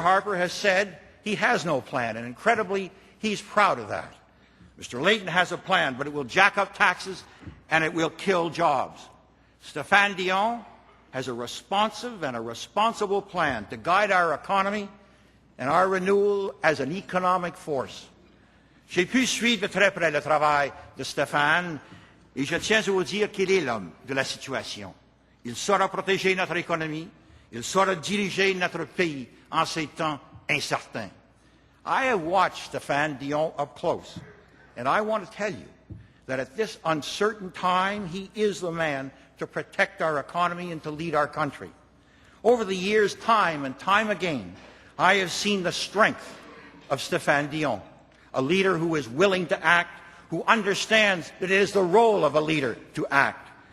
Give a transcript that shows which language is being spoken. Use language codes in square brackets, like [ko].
[en] Harper has said he has no plan, and incredibly, he's proud of that. Mr. Layton has a plan, but it will jack up taxes and it will kill jobs. Stephane Dion has a responsive and a responsible plan to guide our economy and our renewal as an economic force. [fr] J'ai pu suivre de très près le travail de Stephane et je tiens à vous dire qu'il est l'homme de la situation. Il saura protéger notre économie, il saura diriger notre pays en ces temps incertains. [en] I have watched Stephane Dion up close, and I want to tell you that at this uncertain time, he is the man to protect our economy and to lead our country. Over the years, time and time again, I have seen the strength of Stephane Dion, a leader who is willing to act, who understands that it is the role of a leader to act.